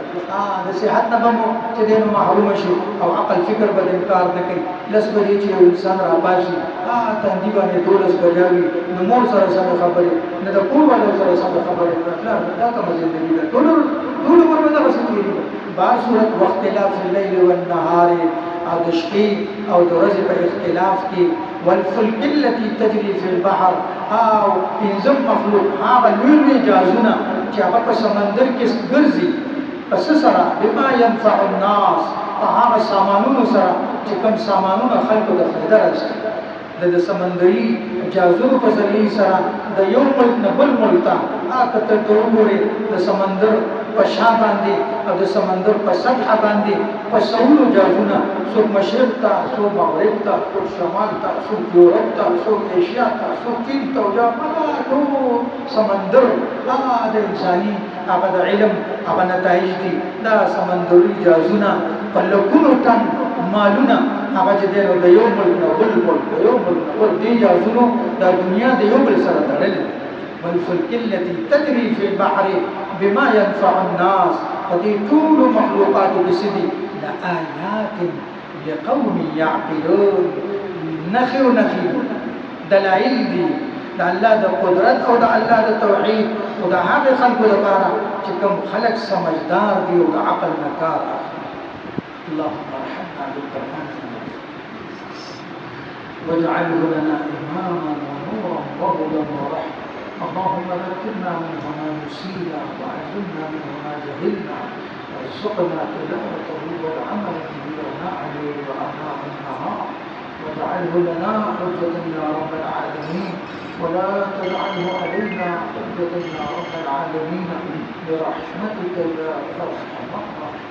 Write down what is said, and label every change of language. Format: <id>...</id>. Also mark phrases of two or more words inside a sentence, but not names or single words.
<ps>د صحت نه به مو چې دی نو محرومه شي او عقل فکر به انکار نه کوي. 10 بجې چې یو انسان راپاشي، تندي باندې 12 بجې وي، نو مور سره سمې خبرې نه، د کور والو سره سمې خبرې نه. دا کومه زندګي ده؟ ټول عمر به دغسې تېرېږي. بهر صورت</ps> <ar>واختلاف الليل والنهار،</ar> <ps>او د شپې او د ورځې په اختلاف کې،</ps> <ar>والفلک التي تجري في البحر،</ar> <ps>او پنځم مخلوق هغه لوی جهازونه چې هغه په سمندر کې ګرځي. پس سره</ps> <ar>بما ينفع الناس،</ar> <ps>په هغه سامانونو سره چې کوم سامانونه خلکو د فایده رسوي. د سمندري جهازونو په ذریعې سره د یو ملک نه بل ملک ته که ته وګورې د سمندر په شا باندې او د سمندر په سطحه باندې په سلونو جهازونه، څوک مشرق ته، څوک مغرب ته، څوک شمال ته، څوک یورپ ته، څوک ایشیا ته، څوک چین ته، او جاپان. ټول سمندر د انساني هغه د علم هغه نتایج دي. دا سمندري جهازونه په لکونو ټن مالونه هغه چې دی نو د یو ملک نه بل ملک، د یو ملک نه بل دې جهازونو دا دنیا د یو بل سره تړلې ده.</ps> <ar>والفلک التي تجري في البحر بما ينفع الناس،</ar> <ps>په دې ټولو مخلوقاتو کې څه دي؟</ps> <ar>لآیات لقوم یعقلون،</ar> <ps>نښې دلایل دي د الله د قدرت او د الله د توحید او د هغې خلکو لپاره چې کوم خلک سمجدار دي او د عقل نه کار اخلي.</ps> <ar>اللهم ارحمنا بالقرآن واجعله لنا إماما ونورا وهدى ورحمة. اللهم ذكرنا منه ما نسينا وعلمنا منه ما جهلنا وارزقنا تلاوته والعمل به آناء الليل وآناء النهار، واجعله لنا حجة يا رب العالمين، ولا تجعله علينا حجة يا رب العالمين، برحمتك يا أرحم الراحمين.</ar>